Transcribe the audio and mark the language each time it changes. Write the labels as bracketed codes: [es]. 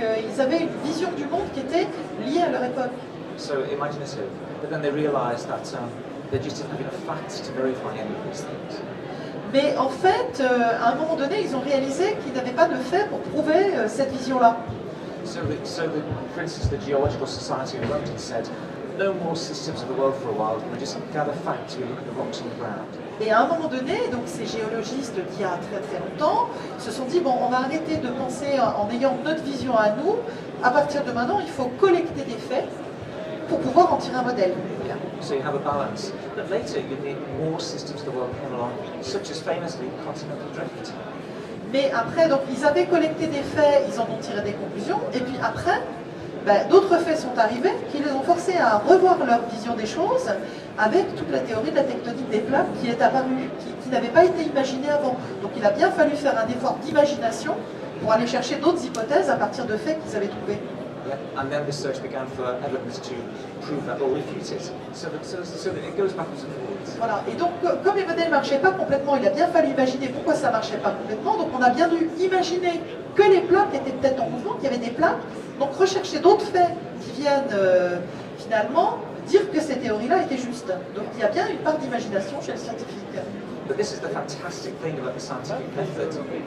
[fr] Ils avaient une vision du monde qui était liée à leur époque. [en] So imaginative, but then they realized that they just didn't have enough facts to verify any of these things. [fr] Mais en fait, à un moment donné, ils ont réalisé qu'ils n'avaient pas de faits pour prouver cette vision-là. [en] For instance, the Geological Society of London said, no more systems of the world for a while, and we just gather facts, we look at the rocks on the ground. [fr] Et à un moment donné, donc ces géologistes d'il y a très très longtemps se sont dit, bon, on va arrêter de penser en ayant notre vision à nous, à partir de maintenant, il faut collecter des faits pour pouvoir en tirer un modèle. [en] Yeah. So you have a balance. But later you need more systems of the world came along, such as famously continental drift. [fr] Mais après, donc ils avaient collecté des faits, ils en ont tiré des conclusions, et puis après, d'autres faits sont arrivés qui les ont forcés à revoir leur vision des choses avec toute la théorie de la tectonique des plaques qui est apparue, qui n'avait pas été imaginée avant. Donc il a bien fallu faire un effort d'imagination pour aller chercher d'autres hypothèses à partir de faits qu'ils avaient trouvés. Yeah. [en] And then research began for evidence to prove that or refute it. So that it goes backwards and forwards. Voilà. [fr] Et donc, comme les modèles ne marchaient pas complètement, il a bien fallu imaginer pourquoi ça ne marchait pas complètement. Donc on a bien dû imaginer que les plaques étaient peut-être en mouvement, qu'il y avait des plaques. Donc rechercher d'autres faits qui viennent finalement dire que ces théories-là étaient justes. Donc il y a bien une part d'imagination chez le scientifique. [en] But this is the fantastic thing about the scientific method.